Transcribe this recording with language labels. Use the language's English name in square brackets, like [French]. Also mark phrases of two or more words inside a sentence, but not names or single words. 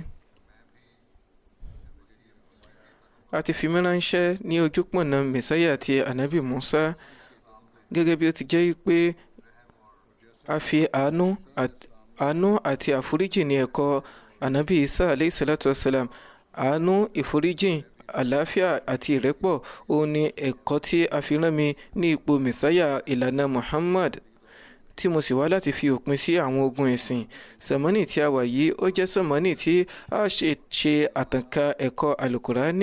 [Yoruba] a ti fi mí ránṣẹ́ ní ojúpọ̀nà Mẹ́sáyà àti Ànábì Musa gẹ́gẹ́ bí ó ti jẹ́ wípé a fi àánú àti àforíjì ní ẹ̀kọ́ Ànábì Isa [Arabic] عليه الصلاة والسلام. [Yoruba] Àánú, ìforíjìn, àlàáfíà àti ìrẹ́pọ̀ òun ni ẹ̀kọ́ tí a fi rán mi ní ipò Mẹ́sáyà ìlànà Muhammad tí mo sì wá láti fi òpin sí àwọn ogun ẹ̀sìn. Sàmánì tí a wà yìí ó jẹ́ sàmánì tí a ṣe àtànká ẹ̀kọ́ alukurani.